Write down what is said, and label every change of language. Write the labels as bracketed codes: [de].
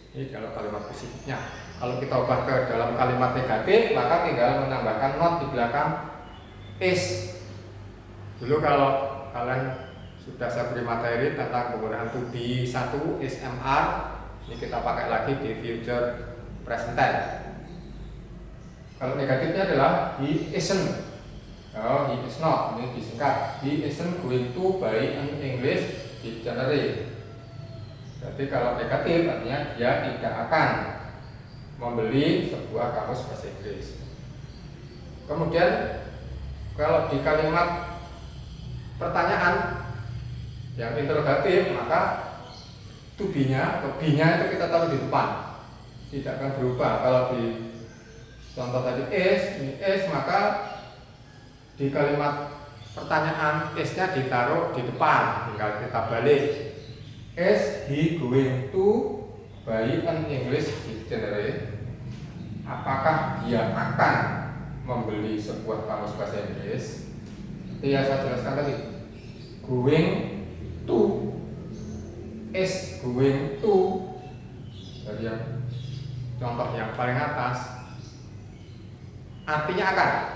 [id] Ini kalau kalimat positifnya. Kalau kita ubah ke dalam kalimat negatif, maka tinggal menambahkan not di belakang is. Dulu kalau kalian sudah saya beri materi tentang penggunaan to be 1 is MR, ini kita pakai lagi di future present tense. Kalau negatifnya adalah [en] he isn't. Oh, he is not. [id] Ini disingkat. [en] He isn't going to buy an English dictionary. [id] Berarti kalau negatif artinya dia tidak akan membeli sebuah kamus bahasa Inggris. Kemudian kalau di kalimat pertanyaan yang interrogatif, maka to be-nya atau be-nya itu kita taruh di depan, tidak akan berubah. Kalau di contoh tadi is, ini is, maka di kalimat pertanyaan is-nya ditaruh di depan, tinggal kita balik. [en] Is he going to buy an English dictionary? [id] Apakah dia akan membeli sebuah kamus bahasa Inggris? Itu yang saya jelaskan tadi. [en] Going to, is going to. [id] Dari yang contoh yang paling atas, artinya akan.